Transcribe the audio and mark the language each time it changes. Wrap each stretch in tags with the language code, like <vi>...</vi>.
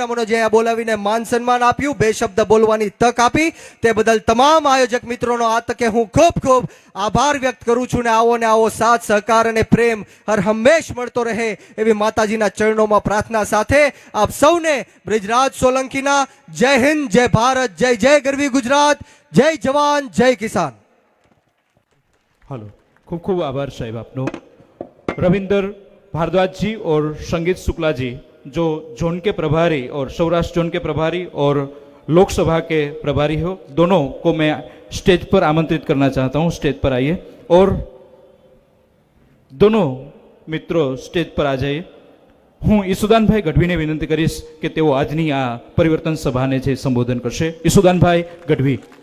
<gu>અમને જે બોલાવીને માન સન્માન આપ્યું, 2 શબ્દ બોલવાની તક આપી તે બદલ તમામ આયોજક મિત્રોનો આ તકે હું ખૂબ ખૂબ આભાર વ્યક્ત કરું છું. ને આવો સાથ સહકાર અને પ્રેમ હર હંમેશ મળતો રહે એવી માતાજીના ચરણોમાં પ્રાર્થના સાથે આપ સૌને બ્રિજરાજ સોલંકીના જય હિન્દ, જય ભારત, જય જય ગરવી ગુજરાત, જય જવાન, જય કિસાન. हेलो, खूब खूब आभार साहिब आपनो.</gu> <hi>रविंदर भारद्वाज जी और संगीत शुक्ला जी जो जोन के प्रभारी और सौराष्ट्र जोन के प्रभारी और लोकसभा के प्रभारी हो, दोनों को मैं स्टेज पर आमंत्रित करना चाहता हूं. स्टेज पर आइए और दोनों</hi> <gu>મિત્રો સ્ટેજ પર આ જઈએ. હું ઈસુદાનભાઈ ગઢવીને વિનંતી કરીશ કે તેઓ આજની આ પરિવર્તન સભાને જે સંબોધન કરશે. ઈસુદાનભાઈ ગઢવી.</gu>